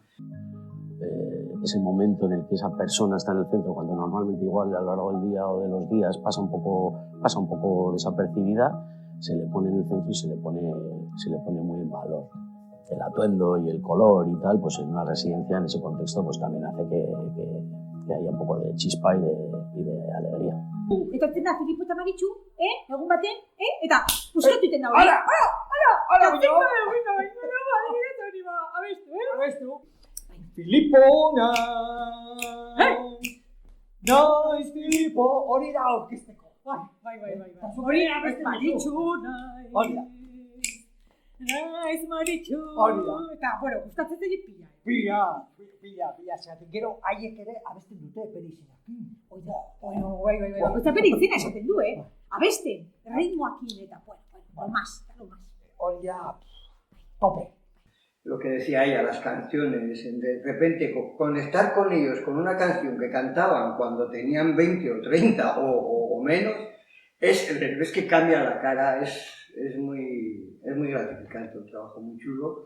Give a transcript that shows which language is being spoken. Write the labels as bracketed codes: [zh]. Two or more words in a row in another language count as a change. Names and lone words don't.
[es] Ese momento en el que esa persona está en el centro, cuando normalmente igual a lo largo del día o de los días pasa un poco desapercibida, se le pone en el centro y se le pone muy en valor. El atuendo y el color y tal, pues en una residencia, en ese contexto, pues también hace que haya un poco de chispa y de alegría. [eu] Etortzen da, Filipo eta Maritxu, egun baten, eta puskatu iten da hori. Hala, abestu. Filipo, naiz Filipo, hori da orkesteko. Bai. Hori da, Maritxu, naiz Maritxu. Hori da. Eta, bueno, gustatzen zaie pila. Pila, zeratik gero haiek ere abesten dute perizinak. Oida, bai. Eta bere izena esaten du, abesten, ritmoakin eta, bueno, [es] lo más. [eu] Hori da, tope. [es] Lo que decía ella, las canciones, de repente conectar con ellos con una canción que cantaban cuando tenían 20 o 30 o menos, es que cambia la cara, es muy gratificante, un trabajo muy chulo.